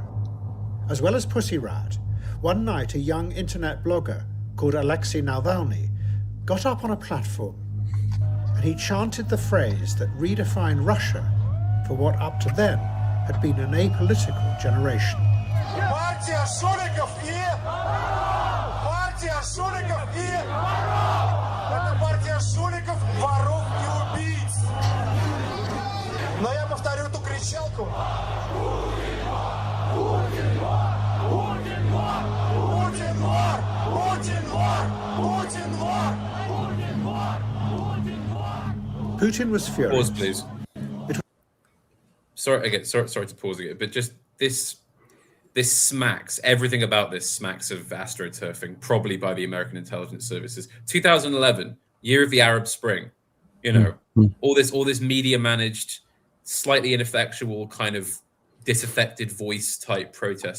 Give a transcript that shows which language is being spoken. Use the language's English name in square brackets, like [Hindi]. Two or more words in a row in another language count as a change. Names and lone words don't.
[English] As well as Pussy Riot, one night a young internet blogger called Alexei Navalny got up on a platform and he chanted the phrase that redefined Russia for what up to then had been an apolitical generation. [Russian] Партия жуликов и... Партия жуликов и... Это партия жуликов, воров и убийц. Но я повторю эту кричалку. Путин вор! Путин вор! Путин вор! Путин вор! Путин вор! Путин вор! Путин вор! [English] Putin was furious. Pause, please. Sorry to pause again, but just this smacks, everything about this smacks of astroturfing, probably by the American intelligence services. 2011, year of the Arab Spring, you know, all this media managed, slightly ineffectual kind of disaffected voice type protest.